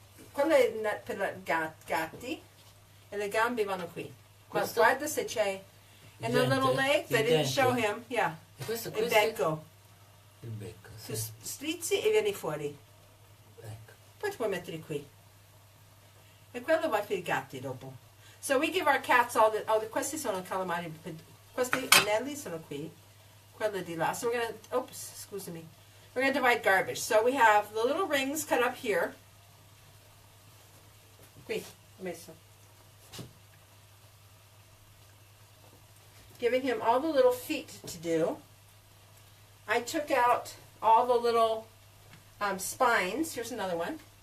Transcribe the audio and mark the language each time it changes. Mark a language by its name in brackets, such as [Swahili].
[Italian] Quello è per i gatti e le gambe vanno qui. Questo? Guarda se c'è... [English] And the little legs, I didn't show him. Yeah. [Italian] E questo? Il becco. Il becco, sì. Tu strizzi e vieni fuori. Ecco. Poi ti puoi mettere qui. E quello va per i gatti dopo. [English] So we give our cats all the [Italian] questi sono calamari, questi anelli sono qui. Quello di là. [English] So we're going to, oops, excuse me. We're going to divide garbage. So we have the little rings cut up here. [Italian] Qui, ho messo. [English] Giving him all the little feet to do. I took out all the little spines. Here's another one.